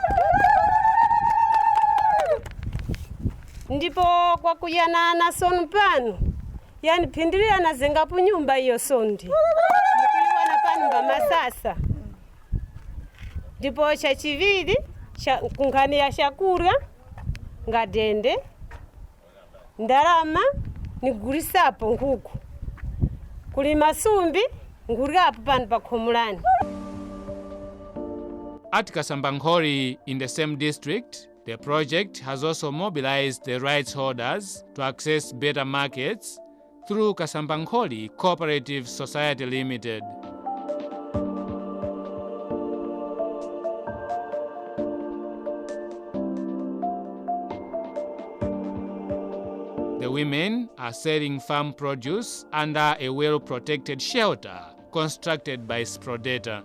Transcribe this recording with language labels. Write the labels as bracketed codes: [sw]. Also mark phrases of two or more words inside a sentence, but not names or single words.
[tum] Ndipo kwa kuyana na sonu pano yani pindiria na zengapu nyumba iyo sondi mkuiwana pano mba masasa. Ndipo cha chivili kunkani ya shakurya ngadende ndarama nigurisapo nkuku kuli masumbi nguriapo pano pa Khomorani. [en] At Kasambangholi in the same district, the project has also mobilized the rights holders to access better markets through Kasambangholi Cooperative Society Limited. The women are selling farm produce under a well-protected shelter constructed by SPRODETA.